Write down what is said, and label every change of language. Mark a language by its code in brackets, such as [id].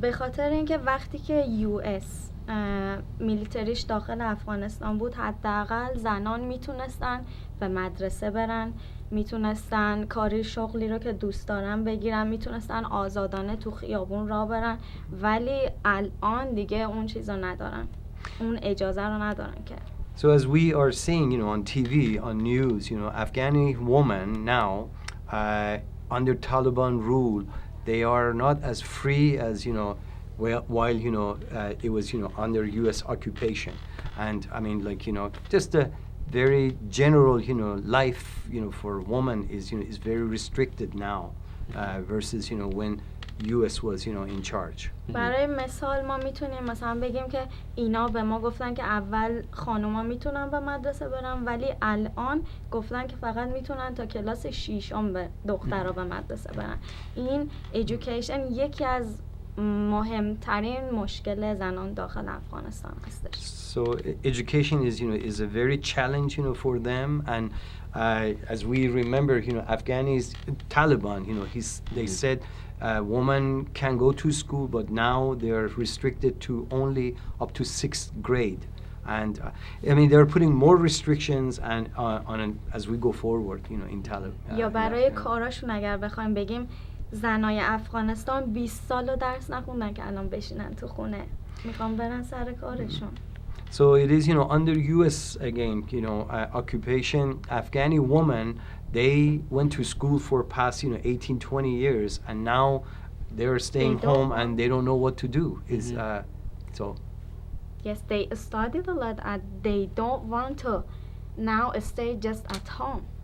[fa] به خاطر اینکه وقتی که US میلیتریش داخل افغانستان بود حداقل زنان میتونستن به مدرسه برن، میتونستن کاری شغلی رو که دوست دارن بگیرن، میتونستن آزادانه تو خیابون راه برن، ولی الان دیگه اون چیزو ندارن، اون اجازه رو ندارن که. [en] So as we are seeing, on TV, on news, Afghani women now, under Taliban rule, they are not as free as, while, it was, under U.S. occupation. And, I mean, like, just a very general, life, for a woman is very restricted now, versus, when US was, in charge. [fa] برای مثال ما میتونیم مثلا بگیم که اینا به ما گفتن که اول خانوما میتونن به مدرسه برن ولی الان گفتن که فقط میتونن تا کلاس 6 به دخترها به مدرسه برن. این ایژوکیشن یکی از مهمترین مشکل زنان داخل افغانستان هستش. [en] So education is a very challenge, for them, and as we remember, Afghanis, Taliban, they said women can go to school, but now they are restricted to only up to 6th grade. And I mean, they're putting more restrictions and as we go forward, in Taliban. [fa] یا برای کاراشون اگر بخوایم بگیم زنای افغانستان 20 سال درس نخوندن که الان بشینن تو خونه میخوام برن سر کارشون. [en] So it is, under U.S. again, occupation, Afghani women, they went to school for past, 18, 20 years, and now they're staying home and they don't know what to do. Is so. Yes, they studied a lot and they don't want to now stay just at home.